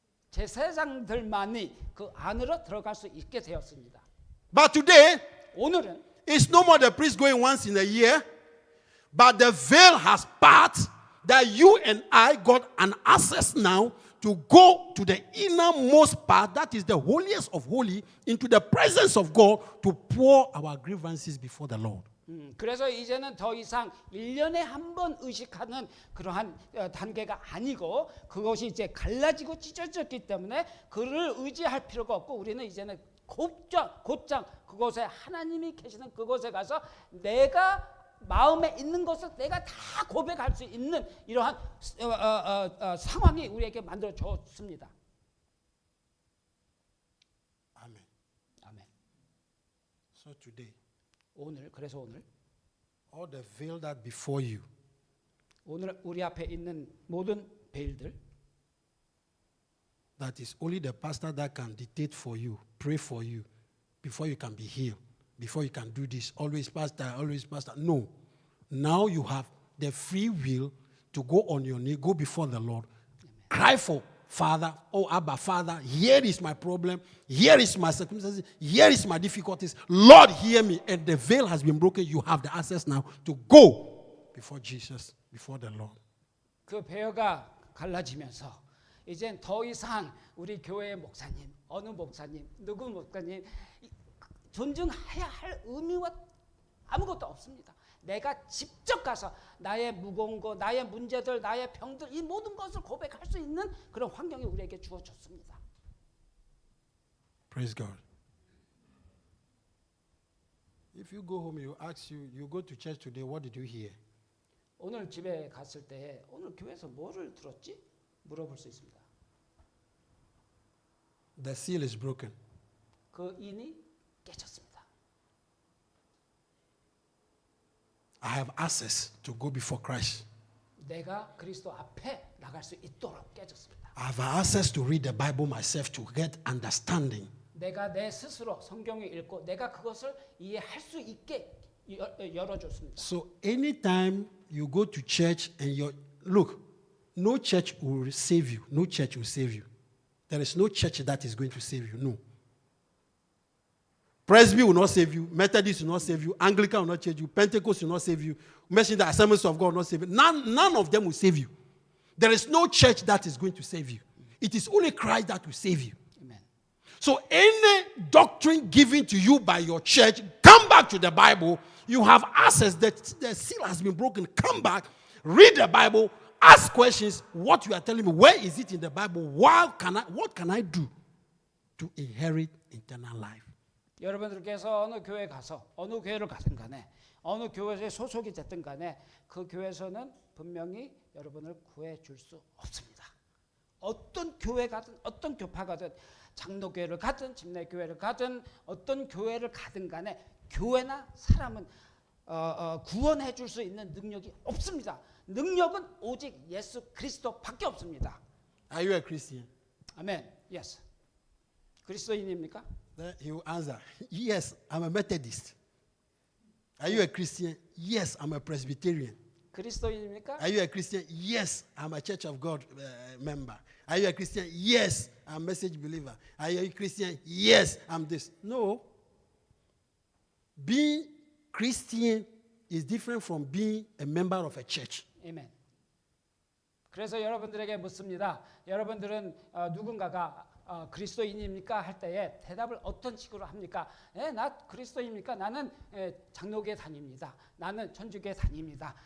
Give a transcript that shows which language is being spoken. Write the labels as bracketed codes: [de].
[ko] 제사장들만이 그 안으로 들어갈 수 있게 되었습니다. [en] But today, [ko] 오늘은 [en] it's no more the priest going once in a year, but the veil has parted that you and I got an access now to go to the innermost part, that is the holiest of holy, into the presence of God to pour our grievances before the Lord. [ko] 그래서 이제는 더 이상 1년에 한 번 의식하는 그러한 단계가 아니고 그것이 이제 갈라지고 찢어졌기 때문에 그를 의지할 필요가 없고 우리는 이제는 곧장 그곳에 하나님이 계시는 그곳에 가서 내가 마음에 있는 것을 내가 다 고백할 수 있는 이러한 상황이 우리에게 만들어 줬습니다. [en] Amen. [ko] 아멘. [en] So today, [ko] 그래서 오늘 [en] all the veil that before you, [ko] 오늘 우리 앞에 있는 모든 베일들 [en] that is only the pastor that can dictate for you, pray for you, before you can be healed, before you can do this, always pastor. No. Now you have the free will to go on your knee, go before the Lord, cry for Father, oh Abba, Father, here is my problem, here is my circumstances, here is my difficulties. Lord, hear me. And the veil has been broken. You have the access now to go before Jesus, before the Lord. [ko] 그 배어가 갈라지면서 이젠 더 이상 우리 교회의 목사님, 어느 목사님, 누구 목사님 존중해야 할 의미와 아무것도 없습니다. 내가 직접 가서 나의 무거운 거, 나의 문제들, 나의 병들 이 모든 것을 고백할 수 있는 그런 환경이 우리에게 주어졌습니다. [en] Praise God. If you go home, you go to church today, what did you hear? [ko] 오늘 집에 갔을 때 오늘 교회에서 뭐를 들었지? 물어볼 수 있습니다. [en] The seal is broken. [ko] 그 인이 깨졌습니다. [en] I have access to go before Christ. [ko] 내가 그리스도 앞에 나갈 수 있도록 깨졌습니다. [en] I have access to read the Bible myself to get understanding. [ko] 내가 내 스스로 성경을 읽고 내가 그것을 이해할 수 있게 열어줬습니다. [en] So anytime you go to church and look, no church will save you. No church will save you. There is no church that is going to save you. No. Presby will not save you. Methodist will not save you. Anglican will not save you. Pentecost will not save you. Mention the Assemblies of God will not save you. None of them will save you. There is no church that is going to save you. It is only Christ that will save you. [ko] 아멘. [en] So any doctrine given to you by your church, come back to the Bible. You have access. The seal has been broken. Come back. Read the Bible. Ask questions. What you are telling me, where is it in the Bible? What can I do to inherit eternal life? [ko] 여러분들께서 어느 교회 가서 어느 교회를 가든 간에 어느 교회에 소속이 됐든 간에 그 교회에서는 분명히 여러분을 구해 줄 수 없습니다. 어떤 교회 가든 어떤 교파 가든 장로교회를 가든 집내교회를 가든 어떤 교회를 가든 간에 교회나 사람은 구원해 줄 수 있는 능력이 없습니다. 능력은 오직 예수 그리스도밖에 없습니다. [en] Are you a Christian? [ko] 아멘. [en] Yes. [ko] 그리스도인입니까? [en] Then he will answer, yes, I'm a Methodist. Are you a Christian? Yes, I'm a Presbyterian. [ko] 그리스도인입니까? [en] Are you a Christian? Yes, I'm a Church of God member. Are you a Christian? Yes, I'm a message believer. Are you a Christian? Yes, I'm this. No. Being Christian is different from being a member of a church. [ko] 아멘. 그래서 여러분들에게 묻습니다. 여러분들은 누군가가 그리스도인입니까? 할 때에 대답을 어떤 식으로 합니까? 나 그리스도인입니까? 나는 장로교에 다닙니다. 나는 천주교에 다닙니다.